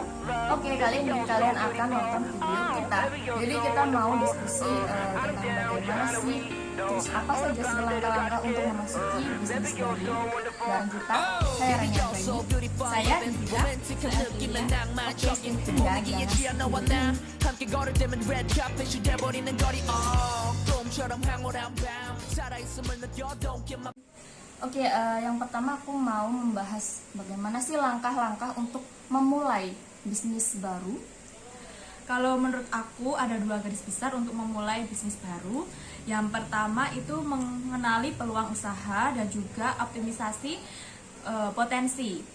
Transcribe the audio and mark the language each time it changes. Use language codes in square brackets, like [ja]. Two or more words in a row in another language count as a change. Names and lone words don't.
[id] Oke, kali ini kalian akan nonton video kita. Jadi kita mau diskusi tentang bagaimana sih, terus apa saja sih langkah-langkah untuk memasuki bisnis baru. Dan kita, saya Rania Bayi, Saya Indira. oke, enggak, jangan. [ko] 함께 걸을 때면 [en] red carpet [ko] 돼버리는 거리 꿈처럼 황홀한 밤 살아있음을 느껴 [en] don't give my [id] Oke, yang pertama aku mau membahas bagaimana sih langkah-langkah untuk memulai bisnis baru. Kalau menurut aku ada dua garis besar untuk memulai bisnis baru. Yang pertama itu mengenali peluang usaha dan juga optimisasi potensi.